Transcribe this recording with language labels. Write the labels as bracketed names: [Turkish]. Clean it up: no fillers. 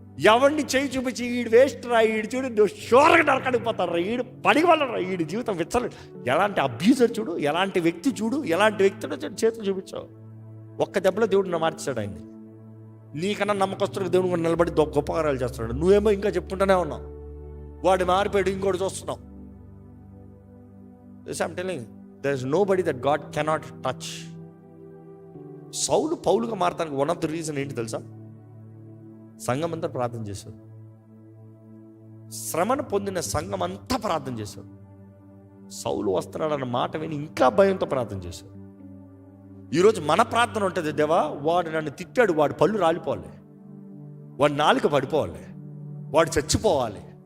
[Telugu] ఎవరిని చేయి చూపించి ఈడు వేస్ట్ రా, ఈడు చూడు షోర్గా నరకడికి పోతారు రా, ఈడు పనికి వాళ్ళరా, ఈడు జీవితం విచ్చలేదు. ఎలాంటి అబ్యూజర్ చూడు, ఎలాంటి వ్యక్తి చూడు, ఎలాంటి వ్యక్తిలో చేతులు చూపించావు. ఒక్క దెబ్బలో దేవుడు మార్చాడు ఆయన్ని. నీకన్నా నమ్మకస్తులకు దేవుడు కూడా నిలబడి గొప్ప కార్యాలు చేస్తున్నాడు. నువ్వేమో ఇంకా చెప్పుకుంటూనే ఉన్నావు, వాడు మారిపోయాడు, ఇంకోటి చూస్తున్నావు. [English] I'm telling you, there is nobody that God cannot touch. [Telugu] సౌలు పౌలుగా మారటానికి [English] one of the reason [Telugu] ఏంటి తెలుసా? సంఘం అంతా ప్రార్థన చేశారు. శ్రమను పొందిన సంఘం అంతా ప్రార్థన చేశారు. సౌలు వస్తున్నాడు అన్న మాట విని ఇంకా భయంతో ప్రార్థన చేశారు. ఈరోజు మన ప్రార్థన ఉంటుంది, దేవా వాడు నన్ను తిట్టాడు, వాడు పళ్ళు రాలిపోవాలి, వాడు నాలుక పడిపోవాలి, వాడు చచ్చిపోవాలి.